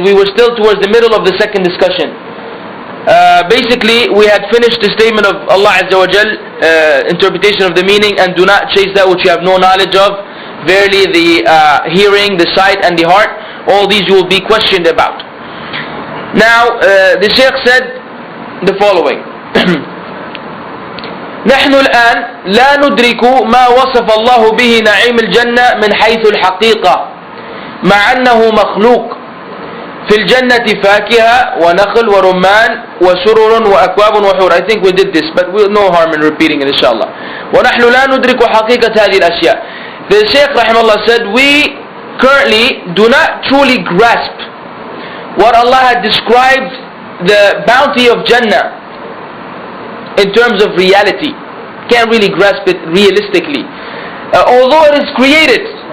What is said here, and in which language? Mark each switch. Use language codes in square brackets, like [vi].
[en] We were still towards the middle of the second discussion. Basically, we had finished the statement of Allah Azza wa Jal, interpretation of the meaning, and do not chase that which you have no knowledge of. Verily the hearing, the sight, and the heart, all these you will be questioned about. Now, the Shaykh said the following. [ar] نحن الآن لا ندرك ما وصف الله به نعيم الجنة من حيث الحقيقة، مع أنه مخلوق. في الجنة فاكهة ونخل ورمان وسرر وأكواب وحور. [en] I think we did this, but no harm in repeating it, inshallah. [ar] ونحن لا ندرك حقيقة هذه الأشياء. [en] The Shaykh rahimahullah said, we currently do not truly grasp what Allah had described the bounty of Jannah in terms of reality. Can't really grasp it realistically. Although it is created.